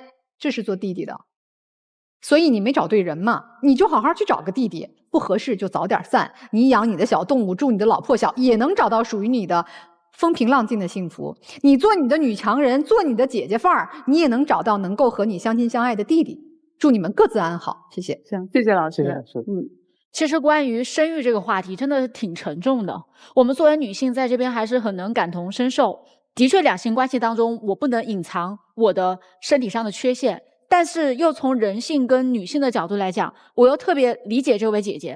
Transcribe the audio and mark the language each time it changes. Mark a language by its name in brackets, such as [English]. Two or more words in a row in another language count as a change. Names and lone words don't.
[Chinese] 這是做弟弟的，所以你沒找對人嘛，你就好好去找個弟弟，不合適就早點散。你養你的小動物，住你的老破小，也能找到屬於你的風平浪靜的幸福。你做你的女強人，做你的姐姐範兒，你也能找到能夠和你相親相愛的弟弟。祝你們各自安好，謝謝。行，謝謝老師。謝謝老師。其實關於生育這個話題，真的挺沉重的。我們作為女性在這邊還是很能感同身受。的確，兩性關係當中，我不能隱藏我的身體上的缺陷，但是又從人性跟女性的角度來講，我又特別理解這位姐姐。